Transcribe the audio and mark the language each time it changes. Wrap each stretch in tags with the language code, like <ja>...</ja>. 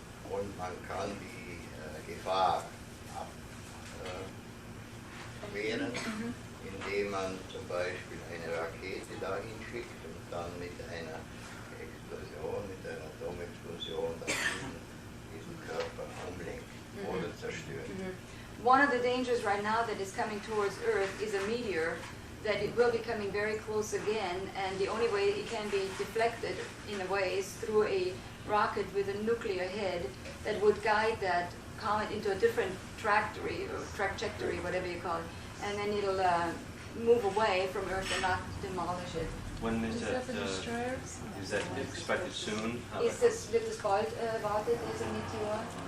<de>Und man kann die Gefahr abwehren, indem man zum Beispiel eine Rakete dahin schickt und dann mit einer Explosion, mit einer Atomexplosion diesen Körper umlenkt oder zerstört.</de> <en>One of the dangers right now that is coming towards Earth is a meteor that it will be coming very close again, and the only way it can be deflected in a way is through a rocket with a nuclear head that would guide that comet into a different trajectory, whatever you call it, and then it'll move away from Earth and not demolish it. When is that? Is that expected soon?</en> <de>Wird es bald erwartet, dieser Meteor?</de>